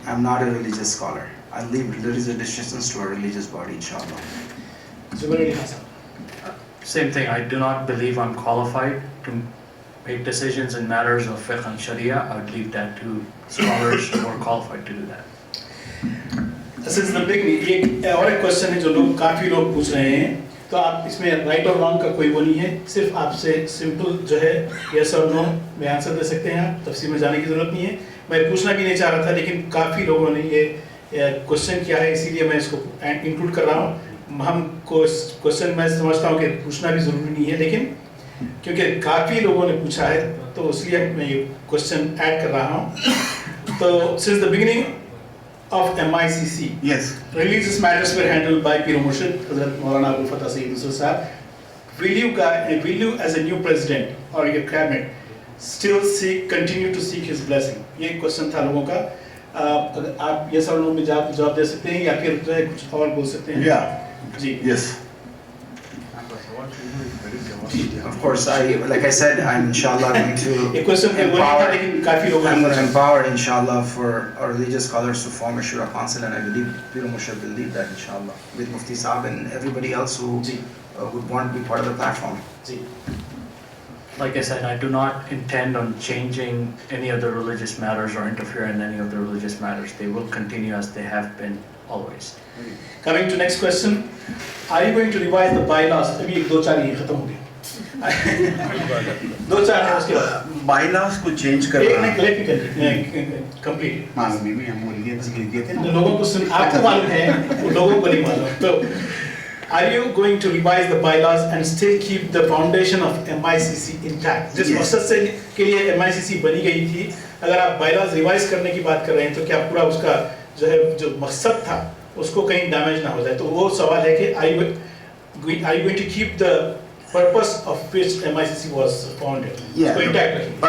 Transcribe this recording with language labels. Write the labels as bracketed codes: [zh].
[en] I'm not a religious scholar. I leave religious decisions to a religious body, inshallah. Zubair Ali Khan sahab. Same thing, I do not believe I'm qualified to make decisions in matters of fiqh and sharia. I would leave that to scholars who are qualified to do that. Since the beginning, [ur] ایک اور ایک question ہے جو لوگ کافی لوگ پوچھ رہے ہیں, تو آپ اس میں رائٹ اور رانگ کا کوئی وہ نہیں ہے, صرف آپ سے سمپل جو ہے یس اور نو میں آنسر دے سکتے ہیں, آپ تفصیل میں جانے کی ضرورت نہیں ہے. میں پوچھنا بھی نہیں چاہ رہا تھا, لیکن کافی لوگوں نے یہ کوشچن کیا ہے, اسی لیے میں اس کو انکلوڈ کر رہا ہوں. ہم کوشچن میں سمجھتا ہوں کہ پوچھنا بھی ضروری نہیں ہے, لیکن کیونکہ کافی لوگوں نے پوچھا ہے تو اس لیے میں یہ کوشچن ایڈ کر رہا ہوں. [en] تو since the beginning of MICC, Yes. religious matters were handled by Pir Murshid Hazrat Maulana Abul Fatah Sayyid Nusrat Sahab. Will you as a new president or your cabinet still continue to seek his blessing? [ur] یہ question تھا لوگوں کا. آپ یس اور نو میں جواب دے سکتے ہیں یا پھر جو ہے کچھ اور بول سکتے ہیں. [en] Yeah. [ur] جی. [en] Yes. Of course, like I said, I'm inshallah going to [ur] ایک کوشچن ہے وہ نہیں تھا, لیکن کافی لوگوں [en] I'm [ur] نے [en] going to empower, inshallah, for our religious scholars to form a shura council, and I believe Pir Murshid will lead that, inshallah, with Mufti Saab and everybody else who would want to be part of the platform. [ur] جی. [en] Like I said, I do not intend on changing any of the religious matters or interfere in any of the religious matters. They will continue as they have been always. Coming to next question, are you going to revise the bylaws? [ur] ابھی ایک دو چار یہ ختم ہو گئے. دو چار ہیں اس کے بعد. Bylaws کو change ایک کرنا. نہیں, [en] let me complete. [ur] معلوم بھی ہم بول گئے تھے. لوگوں کو آپ کو معلوم ہے, لوگوں کو نہیں معلوم. [en] تو are you going to revise the bylaws and still keep the foundation of MICC intact? [ur] جس مقصد سے کے لیے MICC بنی گئی تھی, اگر آپ bylaws ریوائز کرنے کی بات کر رہے ہیں تو کیا پورا اس کا جو ہے جو مقصد تھا اس کو کہیں ڈیمیج نہ ہو جائے؟ تو وہ سوال ہے کہ [en] are you going to keep the purpose of which MICC was founded? [ur] اس کو intact رکھیں گے.